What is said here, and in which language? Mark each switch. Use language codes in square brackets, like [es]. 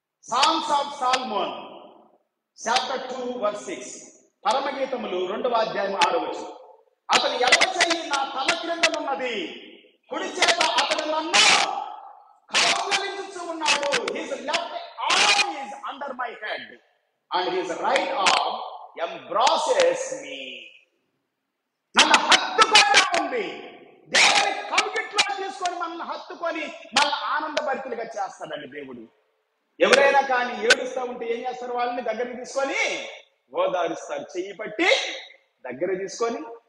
[en] Songs of Solomon chapter 2 verse 6. [te] పరమగీతములు 2వ అధ్యాయం 6వ వచనం. అతని ఎడమ చెయ్యి నా తల క్రిందనున్నది, కుడి చేత అతడు నన్ను కౌగిలించుచు ఉన్నాడు. [en] His left arm is under my head and his right arm embraces me. [te] నన్ను హత్తుకుంటా ఉంది. దేవుని కౌగిట్లో తీసుకొని మనల్ని హత్తుకొని మన ఆనందభరితులుగా చేస్తాడండి దేవుడు. ఎవరైనా కానీ ఏడుస్తూ ఉంటే ఏం చేస్తారు? వాళ్ళని దగ్గరికి తీసుకొని ఓదారుస్తారు, చెయ్యి పట్టి దగ్గర తీసుకొని.